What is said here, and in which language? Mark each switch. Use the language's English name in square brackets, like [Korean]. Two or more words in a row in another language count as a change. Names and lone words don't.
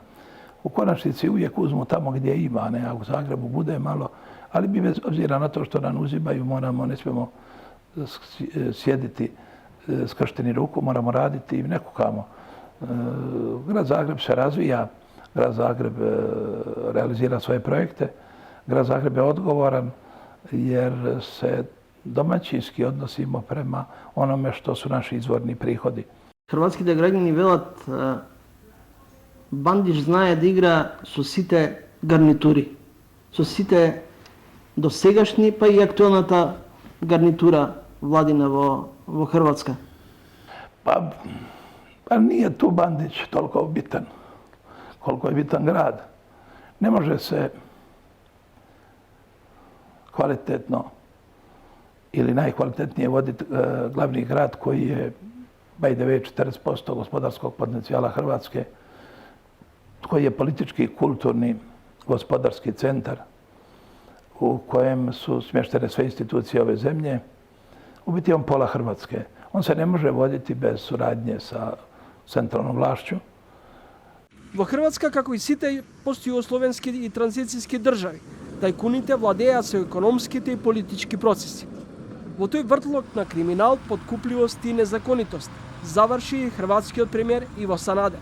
[Croatian] U konačnici uvijek uzmu tamo gdje ima, ne, a u Zagrebu bude malo, ali mi bez obzira na to što nam uzimaju, ne smijemo sjediti skršteni ruku, moramo raditi i nekukamo. Grad Zagreb se razvija, grad Zagreb realizira svoje projekte, grad Zagreb je odgovoran jer se domaćinski odnosimo prema onome što su naši izvorni prihodi. [Macedonian] Хрватските граѓани велат Бандич знае да игра со сите гарнитури, со сите досегашни, па и актуелната гарнитура владина во Хрватска. [Croatian] Pa nije tu Bandić toliko bitan, koliko je bitan grad. Ne može se kvalitetno ili najkvalitetnije voditi glavni grad koji je [English] by the way [Croatian] 40% gospodarskog potencijala Hrvatske, koji je politički, kulturni, gospodarski centar u kojem su smještene sve institucije ove zemlje. U biti on pola Hrvatske. On se ne može voditi bez suradnje sa centralnom vlašću. [Macedonian] Во Хрватска, како и сите постјугословенски и транзицијски држави, тајкуните владеат со економските и политички процеси. Во тој вртлок на криминал, подкупливост и незаконитост заврши и хрватскиот премиер Иво Санадер.